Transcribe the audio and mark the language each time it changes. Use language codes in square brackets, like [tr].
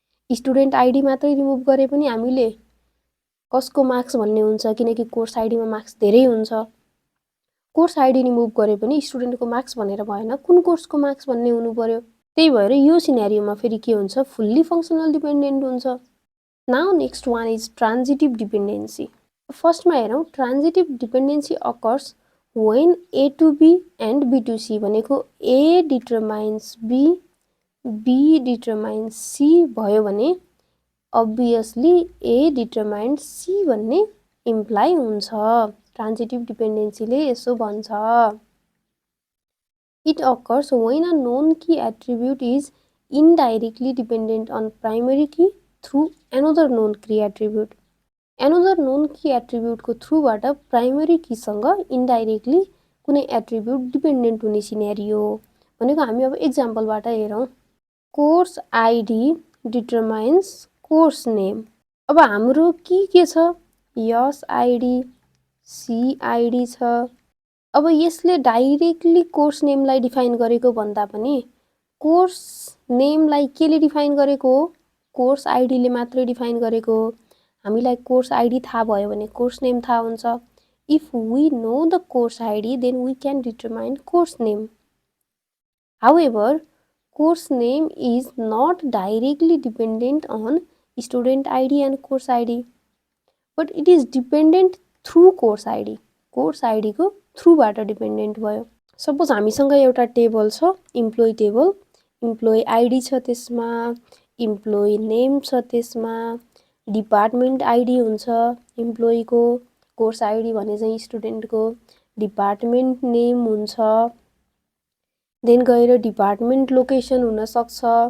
[ne] Student ID मात्रै remove गरे पनि हामीले कसको मार्क्स भन्ने हुन्छ, किनकि कोर्स आइडीमा मार्क्स धेरै हुन्छ। कोर्स आइडी रिमुभ गरे पनि स्टुडेन्टको मार्क्स भनेर भएन, कुन कोर्सको मार्क्स भन्ने हुनु पर्यो। त्यही भएर यो सिनेरियोमा फेरि के हुन्छ, फुल्ली फङ्सनल डिपेन्डेन्ट हुन्छ। [en] Now next one is transitive dependency. [ne] फर्स्टमा हेरौँ, ट्रान्जिटिभ dependency occurs when A to B and B to C भनेको A determines B, B determines C भयो भने obviously A determines C भन्ने इम्प्लाई हुन्छ। ट्रान्जिटिभ डिपेन्डेन्सीले यसो भन्छ, it occurs when a known key attribute is indirectly dependent on primary key through another known key attribute. Another नोन की एट्रिब्युटको थ्रुबाट primary कीसँग indirectly कुनै attribute dependent हुने scenario भनेको हामी अब एक्जाम्पलबाट हेरौँ। [en] Course ID determines course name. [ne] अब हाम्रो की के छ, यस आइडी सी आइडी छ। अब यसले डाइरेक्टली कोर्स नेमलाई डिफाइन गरेको भन्दा पनि कोर्स नेमलाई केले डिफाइन गरेको हो, कोर्स आइडीले मात्रै डिफाइन गरेको हो। हामीलाई कोर्स आइडी थाहा भयो भने कोर्स नेम थाहा हुन्छ। [en] If we know the course ID then we can determine course name. However course name is not directly dependent on student ID and course ID. But it is dependent through course ID, course आइडीको थ्रुबाट डिपेन्डेन्ट भयो। [ne] Suppose हामीसँग एउटा table छ, employee table, employee ID छ त्यसमा, employee name छ त्यसमा, department ID हुन्छ इम्प्लोइको, कोर्स आइडी भने चाहिँ स्टुडेन्टको, डिपार्टमेन्ट नेम हुन्छ, देन गएर डिपार्टमेन्ट लोकेसन हुनसक्छ।